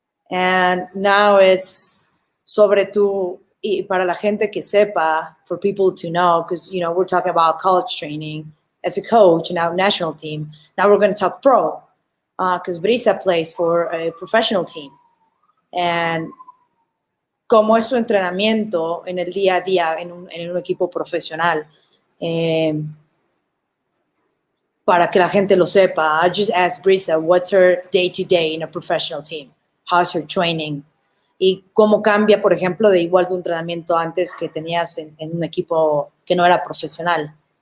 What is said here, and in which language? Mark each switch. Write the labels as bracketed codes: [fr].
[en] And now it's [es] sobre tú, y para la gente que sepa, [en] for people to know, because, you know, we're talking about college training as a coach, now national team. Now we're going to talk pro, because Brisa plays for a professional team. [es] And cómo es su entrenamiento en el día a día en un equipo profesional. Para que la gente lo sepa, [en] I just asked Brisa, what's her day-to-day in a professional team? How's her training? [es] Y cómo cambia, por ejemplo, de igual tu entrenamiento antes que tenías en un equipo que no era profesional.